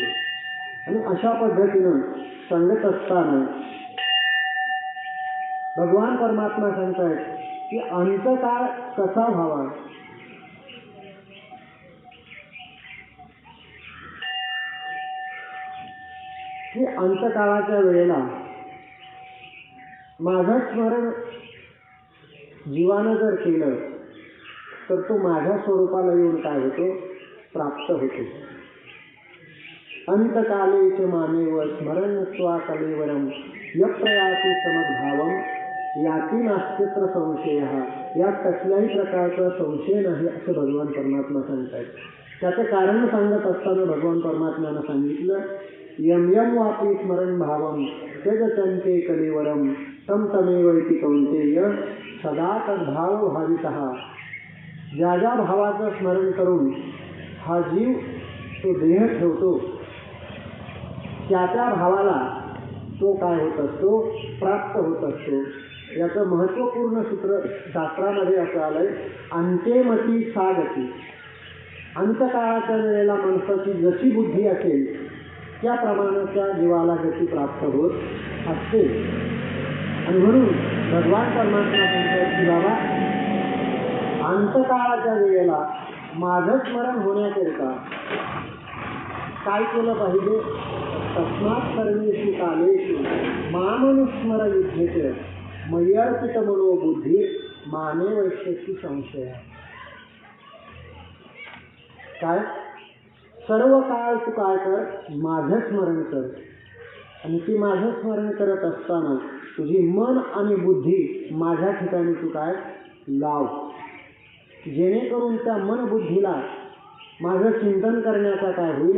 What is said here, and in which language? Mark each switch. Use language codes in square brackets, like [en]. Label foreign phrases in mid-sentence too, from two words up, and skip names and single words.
[mr] आणि अशा पद्धतीनं सांगत असताना भगवान परमात्मा सांगतायत की अंतकाळ कसा व्हावा, की अंतकाळाच्या वेळेला माझं स्मरण जीवानं जर केलं तर तो माझ्या स्वरूपाला येऊन काय होतो, प्राप्त होतो. [sa] अंतकाले च मामेव स्मरण मुक्त्वा कलेवरम यप्रयाति समद्भावम याति नास्त्यत्र संशयः. [mr] यात कसल्याही प्रकारचा संशय नाही असं भगवान परमात्मा सांगतात. त्याचं कारण सांगत असताना भगवान परमात्म्यानं सांगितलं [sa] यम यम वापी स्मरण भावम त्यजत्यन्ते कलेवरम तम तमेव इति कौन्तेय सदा तद्भाव भावितः. [mr] ज्या ज्या भावाचं स्मरण करून हा जीव तो देह ठेवतो त्या त्या भावाला तो काय होत असतो, प्राप्त होत असतो. याचं महत्त्वपूर्ण सूत्र शास्त्रामध्ये असं आलंय [sa] अंतेमती सा गती. [mr] अंतकाळाच्या वेळेला माणसाची जशी बुद्धी असेल त्याप्रमाणे त्या जीवाला गती प्राप्त होत असते. आणि म्हणून भगवान परमात्मा सांगतात की बाबा अंतकाळाच्या वेळेला माझं स्मरण होण्याकरिता काय केलं पाहिजे? [sa] तस्मात् सर्वेषु कालेषु मामनुस्मर युध्येत मय्यर्पित मनोबुद्धी माने वैश्यसी संशय. [mr] काय? सर्व काळ तू काय कर? माझं स्मरण कर. आणि ती माझं स्मरण करत असताना तुझी मन आणि बुद्धी माझ्या ठिकाणी तू काय लाव, जेणेकरून त्या मन बुद्धीला माझं चिंतन करण्याचा काय होईल?